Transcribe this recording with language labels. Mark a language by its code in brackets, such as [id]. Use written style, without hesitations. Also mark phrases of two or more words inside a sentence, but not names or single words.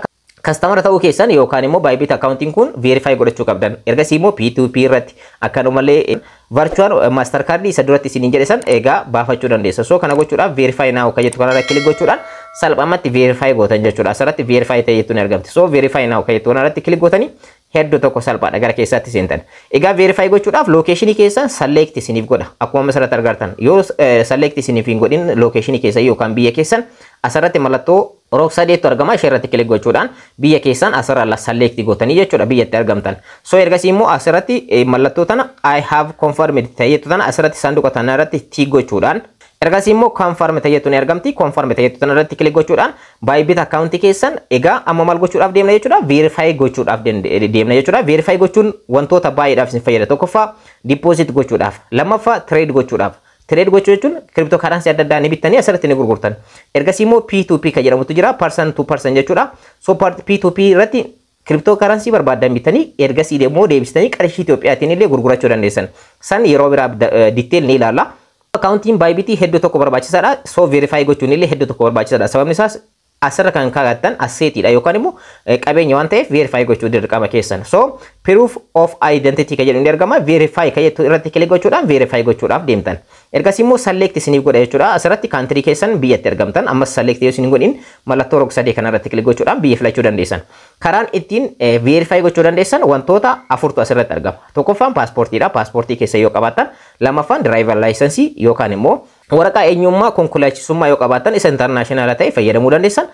[om] Customer ta'uu keessan yookaan immoo Bybit accounting kun verify godhachuu qabdan. Ergasii immoo P2P irratti akkanumallee [en] virtual mastercard [om] isa duratti isiniin jedhe san egaa baafachuu dandeessa. So kana gochuudhaaf [en] verify now [om] kan jettu kanarra kilik gochuudhaan salphamatti verify gootan jechuudha. Asirratti verify ta'e jettuun argamti. So [en] verify now [om] kan jettu kanarratti kilik gootanii hedduu tokko salphaadha gara keessatti seentan. Egaa verify gochuudhaaf location keessan select isiniif godha. Akkuma asirratti argartan yoo select isiniif hin godhin location keessan yookaan biyya keessan asirratti mallattoo rook sadeetu argama ishee irratti kilik gochuudhaan biyya keessan asirra select gootanii jechuudha biyyatti argamtan. So ergasii immoo asirratti mallattoo tana [en] I have confirmed [om] ta'eetu tana asirratti sanduuqa tana irratti tick gochuudhaan ergasii immoo confirm ta'eetu ni argamti. Confirm ta'eetu tana irratti kilik gochuudhaan Bybit accountii keessan egaa amma maal gochuudhaaf deemna jechuudha verify gochuudhaaf deemna jechuudha. Verify gochuun wantoota baay'eedhaaf isin fayyada. Tokkoffaa deposit gochuudhaaf, lammaffaa trade gochuudhaaf. Trade gochuu jechuun cryptocurrency adda addaa ni bittanii asirratti ni gurgurtan. Ergasii immoo P2P kan jedhamutu jira [en] person to person [om] jechuudha. So P2P irratti cryptocurrency barbaadan bittanii ergasii immoo deebistanii qarshii Itoophiyaatiin illee gurgurachuu dandeessan. San yeroo biraa detail ni ilaalla. Accountiin Bybit hedduu tokko barbaachisaadha. So verify gochuun illee hedduu tokko barbaachisaadha. Sababni isaas asirra kan kaa'attan asseetiidha yookaan immoo qabeenya waan ta'eef verify gochuu dirqama keessan. So [en] proof of identity [om] kan jedhu ni argama. Verify kan jettu irratti kilik gochuudhaan verify gochuudhaaf deemtan. Ergasii immoo select isiniif godha jechuudha. Asirratti country keessan biyyatti argamtan ammas select yoo isin godhin mallattoo roog sadee kanarratti kilik gochuudhaan biyya filachuu dandeessan. Karaan ittiin verify gochuu dandeessan wantoota afurtu asirratti argama. Tokkoffaan paaspoortiidha. Paaspoortii keessa yoo qabaattan, lammaffaan [en] driver license [om] yookaan immoo waraqaa eenyummaa konkolaachisummaa yoo qabaattan isa international ta'e fayyadamuu dandeessan.